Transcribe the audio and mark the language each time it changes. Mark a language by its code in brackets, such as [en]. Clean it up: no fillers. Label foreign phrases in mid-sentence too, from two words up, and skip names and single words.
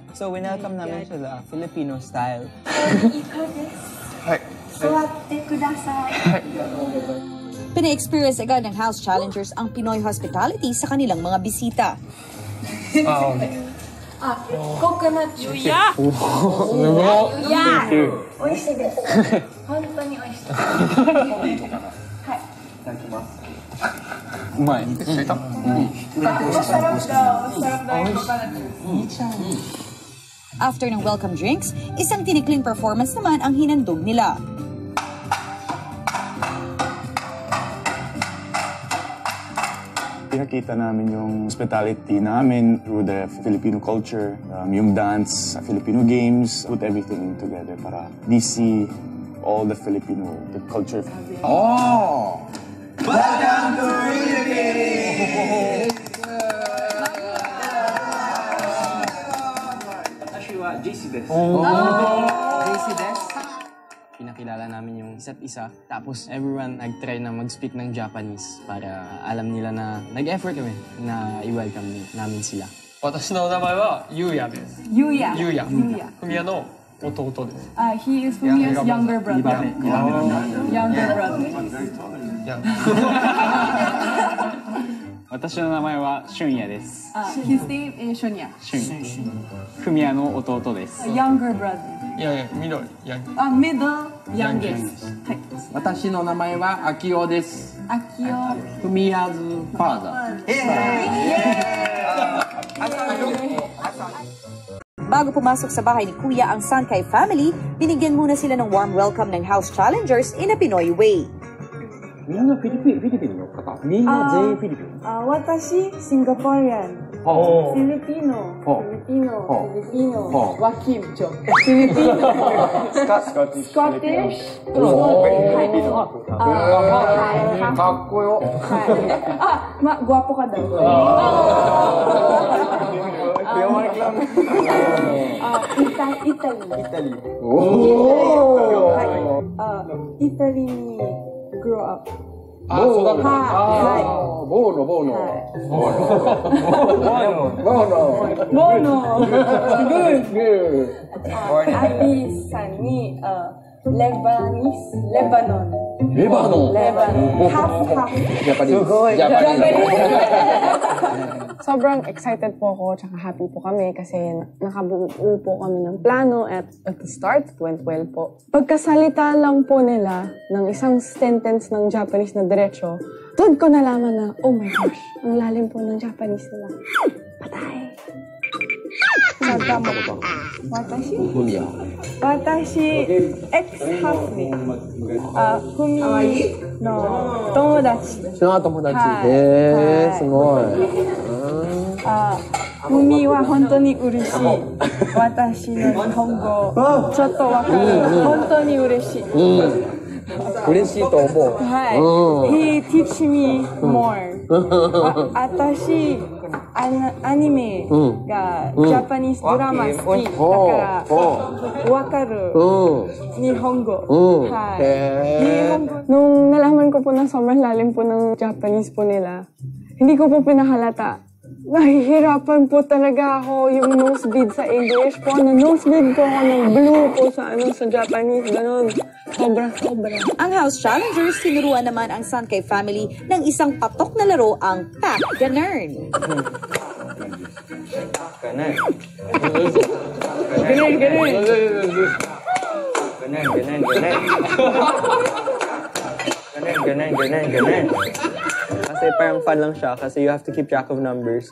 [tl] So, welcome namin sila [en] Filipino style. [tl] Pina-experience agad ng House Challengers ang Pinoy hospitality sa kanilang mga bisita. [en] Coconut juice. Yeah! Yeah! [ja] おいしいです。本当においしい. [tl] Umay. After ng [en] welcome drinks, [tl] isang tinikling performance naman ang hinandog nila. Pinakita namin yung hospitality namin [en] through the Filipino culture, yung dance, Filipino games, put everything together para see all the Filipino, the culture. Oh! Welcome to Philippines! [ja] JC desu. JC desu. [tl] Pinakilala namin yung isa't isa. Tapos everyone nag-try na mag-speak ng Japanese para alam nila na nag-effort kami na i-welcome namin sila. [ja] 私の名前はゆうやです。 Yuya. ゆうや。 Yuya. ふみやの弟です [en] He is Fumiya's younger brother. Younger brother. [ja] 私の名前は俊也です。 [en] His name is Shunya. [ja] ふみやの弟です。 [en] Younger brother. [ja] いやいや緑や [en] Middle youngest. [ja] はい。私の名前は秋夫です。 Akio. [en] Fumiya's father. [tl] Bago pumasok sa bahay ni Kuya ang Sankay family, binigyan muna sila ng [en] warm welcome [tl] ng House Challengers [en] in a Pinoy way. [ja] みんなフィリピンの方。みんな全員フィリピン。 [en] 私、Singaporean. Filipino. Joaquin. Filipino. Scottish. [ja] かっこよ。 [tl] Guwapo ka daw. [en] Italy. Italy grew up. [ja] あ、そうだった。ボーノ。ボーノ。すごい。アビさんに Lebanese, Lebanon. [en] Lebanon. Half. Japanese. [tl] Sobrang excited po ako tsaka happy po kami kasi nakabuo po kami ng plano [en] at the start, it went well [tl] po. Pagkasalita lang po nila ng isang sentence ng Japanese na diretso, doon ko nalaman na, [en] oh my gosh, [tl] ang lalim po ng Japanese nila. Patay. [ja] Watashi? Watashi, ex-husband. Fumi の友達. その友達。はいへー、すごい。 Fumiは本当に嬉しい。私の日本語、ちょっとわかる。本当に嬉しい。嬉しいと思う。 [en] はい。He teach me more. [ja] 私、アニメが [en] Japanese drama [ja] 好きだからわかる。日本語。はい。 [tl] 日本語。Nung nalaman ko po na sobrang lalim po ng Japanese po nila, hindi ko po pinahalata. Nahihirapan po talaga ako yung nosebleed sa English po. Nosebleed po ako ng blue po sa Japanese. Ganun. Sobra. Ang House Challengers, tinuruan naman ang Sankei family ng isang patok na laro, ang Pack Ganern. Ganun. Kasi parang fun lang siya kasi [en] you have to keep track of numbers.